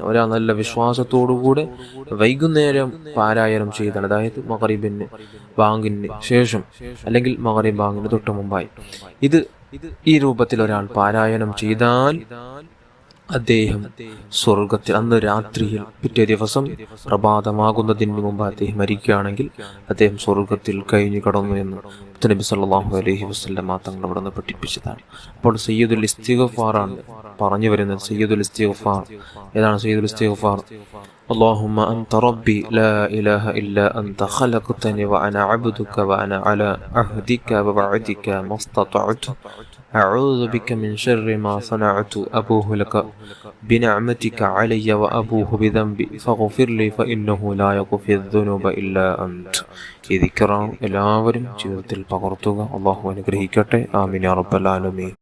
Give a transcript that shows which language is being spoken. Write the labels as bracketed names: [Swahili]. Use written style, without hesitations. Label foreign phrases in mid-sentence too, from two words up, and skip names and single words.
[Malayalam] ഒരാൾ നല്ല വിശ്വാസത്തോടുകൂടെ വൈകുന്നേരം പാരായണം ചെയ്താണ്, അതായത് മഗ്‌രിബിന് ബാങ്കിന് ശേഷം അല്ലെങ്കിൽ മഗ്‌രിബ് ബാങ്കിന് തൊട്ട് മുമ്പായി ഈ രൂപത്തിൽ ഒരാൾ പാരായണം ചെയ്താൽ അദ്ദേഹം സ്വർഗത്തിൽ, അന്ന് രാത്രിയിൽ, പിറ്റേ ദിവസം പ്രഭാതമാകുന്നതിന് മുമ്പ് അദ്ദേഹം മരിക്കുകയാണെങ്കിൽ അദ്ദേഹം സ്വർഗത്തിൽ കഴിഞ്ഞു കടന്നു എന്ന് നബി [Arabic] صلى الله عليه وسلم [Malayalam] തങ്ങൾ അവിടുന്ന് പഠിപ്പിച്ചതാണ്. അപ്പോൾ [Arabic] سيد الاستغفار [Malayalam] പറഞ്ഞു വരുന്നത്. [Arabic] سيد الاستغفار [Malayalam] ഏതാണ്? [Arabic] سيد الاستغفار اللهم أنت ربي لا إله إلا أنت خلقتني وأنا عبدك وأنا على عهدك ووعدك ما استطعت أعوذ بك من شر ما صنعت أبوه لك بنعمتك علي وأبوه بذنبي فاغفر لي فإنه لا يغفر الذنوب إلا أنت. [Malayalam] ഈ ദിക്റാണ് എല്ലാവരും ജീവിതത്തിൽ പകർത്തുക. അല്ലാഹു അനുഗ്രഹിക്കട്ടെ. [Arabic] آمين يا رب العالمين.